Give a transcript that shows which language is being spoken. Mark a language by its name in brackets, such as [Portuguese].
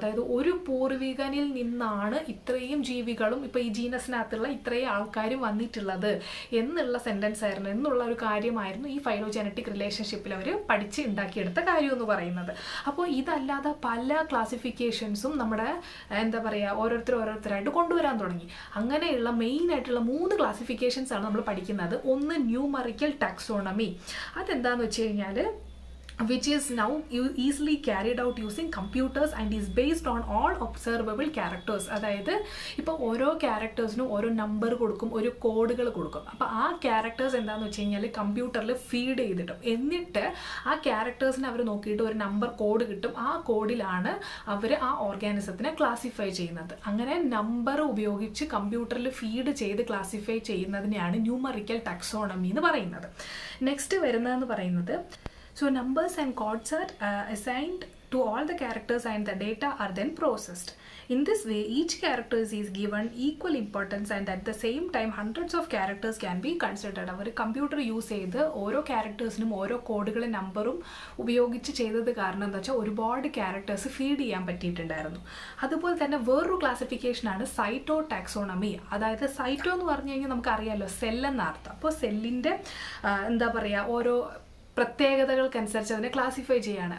[Malayalam] അതായത് ഒരു പൂർവികനിൽ നിന്നാണ് ഇത്രയും ജീവികളും ഇപ്പോൾ ഈ ജീനസിനകത്തുള്ള ഇത്രയും ആൾക്കാരും വന്നിട്ടുള്ളത് എന്നുള്ള സെൻറ്റൻസ് ആയിരുന്നു, എന്നുള്ള ഒരു കാര്യമായിരുന്നു ഈ ഫൈലോജനറ്റിക് റിലേഷൻഷിപ്പിൽ അവർ പഠിച്ച് ഉണ്ടാക്കിയെടുത്ത കാര്യം എന്ന് പറയുന്നത്. അപ്പോൾ ഇതല്ലാതെ പല ക്ലാസിഫിക്കേഷൻസും നമ്മുടെ എന്താ പറയുക ഓരോരുത്തരായിട്ട് കൊണ്ടുവരാൻ തുടങ്ങി. അങ്ങനെയുള്ള മെയിൻ ആയിട്ടുള്ള 3 ക്ലാസിഫിക്കേഷൻസ് ആണ് നമ്മൾ പഠിക്കുന്നത്. ഒന്ന് ന്യൂമറിക്കൽ ടാക്സോണമി, അതെന്താണെന്ന് വെച്ച് കഴിഞ്ഞാൽ [English] which is now easily carried out using computers and is based on all observable characters. [Malayalam] അതായത് ഇപ്പോൾ ഓരോ ക്യാരക്ടേഴ്സിനും ഓരോ നമ്പർ കൊടുക്കും, ഒരു കോഡുകൾ കൊടുക്കും. അപ്പോൾ ആ ക്യാരക്ടേഴ്സ് എന്താണെന്ന് വെച്ച് കഴിഞ്ഞാൽ കമ്പ്യൂട്ടറിൽ ഫീഡ് ചെയ്തിട്ടും, എന്നിട്ട് ആ ക്യാരക്ടേഴ്സിന് അവർ നോക്കിയിട്ട് ഒരു നമ്പർ കോഡ് കിട്ടും. ആ കോഡിലാണ് അവർ ആ ഓർഗാനിസത്തിനെ ക്ലാസിഫൈ ചെയ്യുന്നത്. അങ്ങനെ നമ്പർ ഉപയോഗിച്ച് കമ്പ്യൂട്ടറിൽ ഫീഡ് ചെയ്ത് ക്ലാസിഫൈ ചെയ്യുന്നതിനെയാണ് ന്യൂമറിക്കൽ ടാക്സോണമി എന്ന് പറയുന്നത്. നെക്സ്റ്റ് വരുന്നതെന്ന് പറയുന്നത്, [English] so numbers and codes are assigned to all the characters and the data are then processed. In this way, each character is given equal importance and at the same time hundreds of characters can be considered. [Malayalam] Our computer use ചെയ്ത് ഓരോ ക്യാരക്ടേഴ്സിനും ഓരോ കോഡുകളും നമ്പറും ഉപയോഗിച്ച് ചെയ്തത് കാരണം എന്താ വെച്ചാൽ ഒരുപാട് ക്യാരക്ടേഴ്സ് ഫീഡ് ചെയ്യാൻ പറ്റിയിട്ടുണ്ടായിരുന്നു. അതുപോലെ തന്നെ വേറൊരു ക്ലാസിഫിക്കേഷനാണ് സൈറ്റോ ടാക്സോണമി. അതായത് സൈറ്റോ എന്ന് പറഞ്ഞു കഴിഞ്ഞാൽ നമുക്കറിയാമല്ലോ സെൽ എന്ന അർത്ഥം. അപ്പോൾ സെല്ലിൻ്റെ എന്താ പറയുക ഓരോ പ്രത്യേകതകൾക്കനുസരിച്ച് അതിനെ ക്ലാസിഫൈ ചെയ്യാണ്.